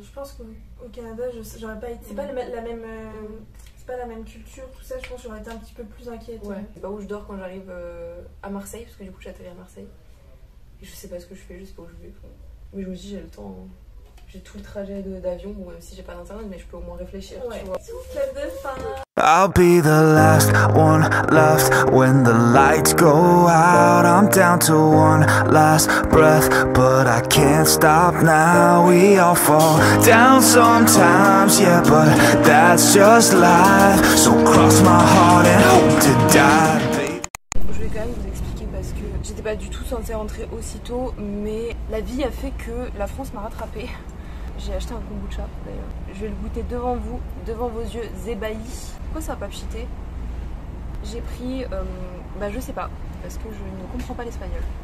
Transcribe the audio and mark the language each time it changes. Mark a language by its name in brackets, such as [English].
[French] Je pense qu'au Canada, j'aurais pas été. C'est pas la même. C'est pas la même culture, tout ça. Je pense que j'aurais été un petit peu plus inquiète. Ouais. Je sais pas où je dors quand j'arrive à Marseille, parce que du coup, j'atterris à Marseille. Et je sais pas ce que je fais, je sais pas où je vais. Mais je me dis, j'ai le temps. J'ai tout le trajet d'avion, bon, même si j'ai pas d'internet, mais je peux au moins réfléchir, tu vois. [English] I'll be the last one left when the lights go out. I'm down to one last breath, but I can't stop now. We all fall down sometimes, yeah, but that's just life. So cross my heart and hope to die. [French] Je vais quand même vous expliquer parce que j'étais pas du tout censée rentrer aussitôt, mais la vie a fait que la France m'a rattrapée. J'ai acheté un kombucha d'ailleurs. Je vais le goûter devant vous, devant vos yeux ébahis. Pourquoi ça va pas pchiter? J'ai pris, je sais pas, parce que je ne comprends pas l'espagnol.